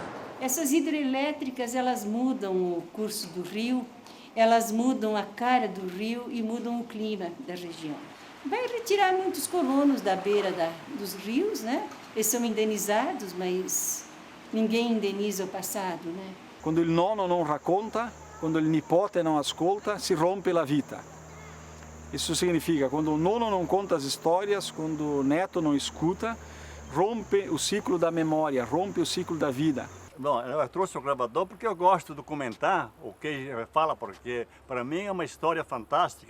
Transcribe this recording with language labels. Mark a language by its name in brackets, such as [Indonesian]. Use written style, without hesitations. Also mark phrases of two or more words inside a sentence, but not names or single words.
[Portuguese] Essas hidrelétricas, elas mudam o curso do rio, elas mudam a cara do rio e mudam o clima da região. Vai retirar muitos colonos da beira dos rios, né? Eles são indenizados, mas ninguém indeniza o passado, né? [Italian] Quando il nono non racconta, quando il nipote non ascolta, si rompe la vita. [Portuguese] Isso significa, quando o nono não conta as histórias, quando o neto não escuta, rompe o ciclo da memória, rompe o ciclo da vida. Bom, eu trouxe o gravador porque eu gosto de documentar o que fala, porque para mim é uma história fantástica.